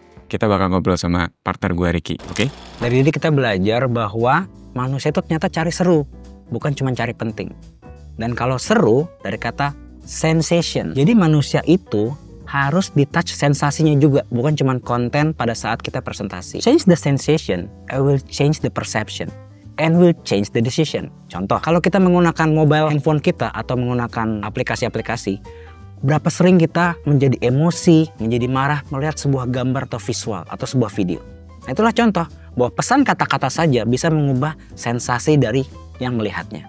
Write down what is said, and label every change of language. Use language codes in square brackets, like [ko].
[id] kita bakal ngobrol sama partner gue Ricky, oke? Dari ini kita belajar bahwa manusia itu ternyata cari seru, bukan cuma cari penting. Dan kalau seru dari kata sensation. Jadi manusia itu harus di-touch sensasinya juga, bukan cuma konten pada saat kita presentasi. [en] Change the sensation, I will change the perception. And will change the decision. [id] Contoh, kalau kita menggunakan mobile handphone kita atau menggunakan aplikasi-aplikasi, berapa sering kita menjadi emosi, menjadi marah melihat sebuah gambar atau visual atau sebuah video. Nah, itulah contoh bahwa pesan kata-kata saja bisa mengubah sensasi dari yang melihatnya.